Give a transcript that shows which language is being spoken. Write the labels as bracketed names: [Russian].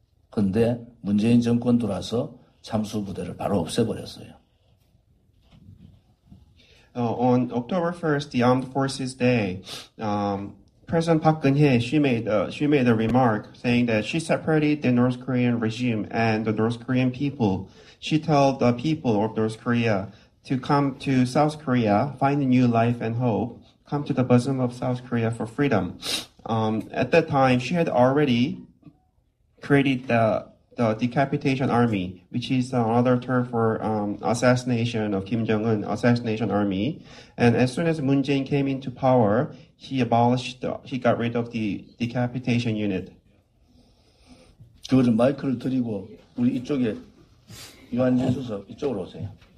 [Korean] 그런데 문재인 정권 들어와서 참수부대를 바로 없애버렸어요. [English] On October 1st, the Armed Forces Day, President Park Geun-hye, she made a remark saying that she separated the North Korean regime and the North Korean people. She told the people of North Korea to come to South Korea, find a new life and hope, come to the bosom of South Korea for freedom. At that time, she had already created the decapitation army, which is another term for assassination of Kim Jong-un, assassination army. And as soon as Moon Jae-in came into power, he got rid of the decapitation unit. [Korean] 그거를 마이크를 드리고 우리 이쪽에 유한진 수석 이쪽으로 오세요.